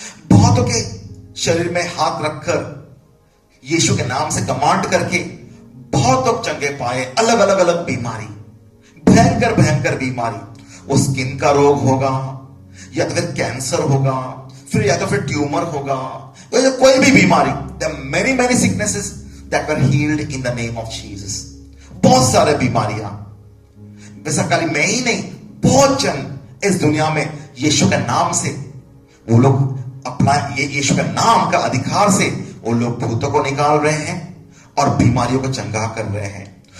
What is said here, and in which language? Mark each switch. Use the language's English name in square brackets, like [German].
[Hindi] बहुतों के शरीर में हाथ रखकर यीशु के नाम से कमांड करके बहुत लोग चंगे पाए। अलग अलग बीमारी, भयंकर बीमारी, वो स्किन का रोग होगा या तो फिर कैंसर होगा, फिर या तो फिर ट्यूमर होगा, कोई भी बीमारी। [English] There are many sicknesses that were healed in the name of Jesus. [Hindi] बहुत सारे बीमारियां, वैसा खाली मैं ही नहीं, बहुत जन इस दुनिया में यीशु के नाम से वो लोग अपना, ये यीशु के नाम का अधिकार से वो लोग भूतों को निकाल रहे हैं और बीमारियों को चंगा कर रहे हैं।